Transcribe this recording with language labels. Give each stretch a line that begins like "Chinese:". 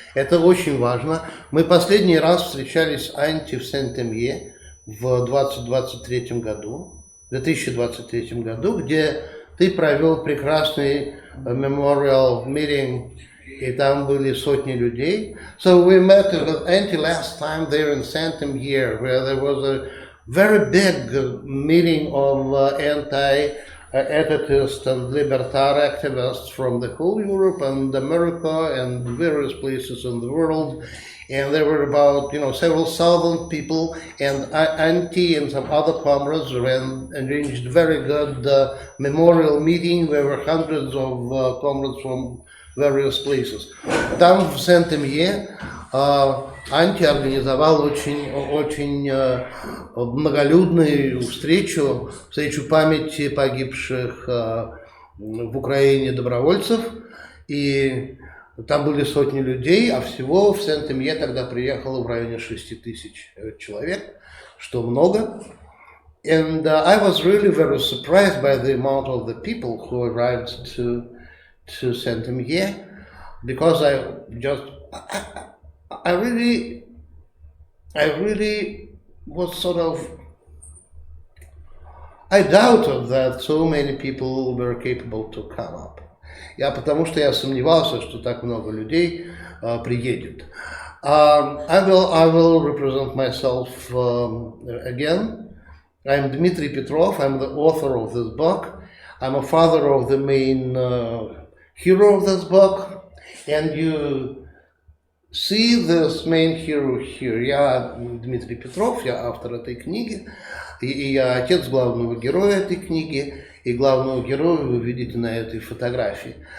Russian: Это очень важно. Мы последний раз встречались с Анти в Сент-Эмье в 2023 году, где ты провел прекрасный
English: memorial meeting,
Russian: и там были сотни людей.
English: So we met with Anti last time there in Saint-Emilion, where there was a very big meeting of anti-anarchist and libertarian activists from the whole Europe and America and various places in the world. And there were about, several thousand people, and Anti and some other comrades arranged very good memorial meeting. There were hundreds of comrades from various places.
Russian: Там в Сент-Эмье Анти организовал очень многолюдную встречу памяти погибших в Украине добровольцев, и там были сотни людей, а всего в Сент-Эмье тогда приехало в районе 6 тысяч человек, что много.
English: And I was really very surprised by the amount of the people who arrived to Saint-Emilion, because I really was I doubted that so many people were capable to come up.
Russian: Потому что я сомневался, что так много людей приедет.
English: I will represent myself again. I'm Dmitry Petrov. I'm the author of this book. I'm a father of the main hero of this book, and you see this main hero here.
Russian: Я Дмитрий Петров, я автор этой книги, и я отец главного героя этой книги, и главного героя вы видите на этой фотографии.